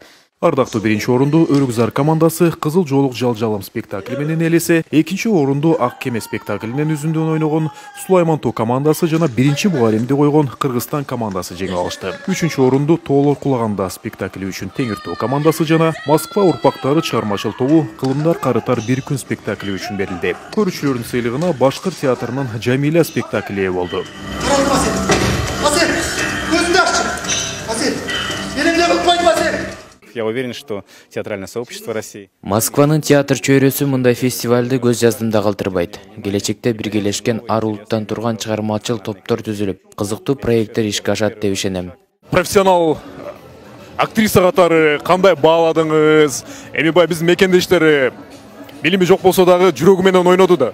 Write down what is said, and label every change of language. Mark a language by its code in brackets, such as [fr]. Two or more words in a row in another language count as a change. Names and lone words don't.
[ky] Ардактуу биринчи орунду Өрүкзар командасы Кызыл жоолук жалжалам спектакли менен элесе, экинчи орунду Ак кеме спектаклинен үзүндөн ойногон Сулайман Тоо командасы жана биринчи бугаримди койгон Кыргызстан командасы жеңип алышты. Үчүнчү орунду Тоолор кулаганда спектакли үчүн Теңир Тоо командасы жана Москва урпактары чыгармачыл тобу Кылымдар карытар бир күн спектакли үчүн берилди. Көрүүчүлөрдүн сыйлыгына Башкыр театрынын Жамиля спектакли болду. [ru] Я уверен, что театральное сообщество России. [ky] Москванын театр чөйрөсү мындай фестивалды көз жаздымда калтырбайт. Келечекте биргелешкен ар улуттан турган чыгармачыл топтор түзүлүп, кызыктуу проекттер ишке ашат деп ишенем. Профессионал актриса катары кандай бааладыңыз? Эми бай биздин мекендештер билими жок болсо дагы жүрөгү менен ойноду да.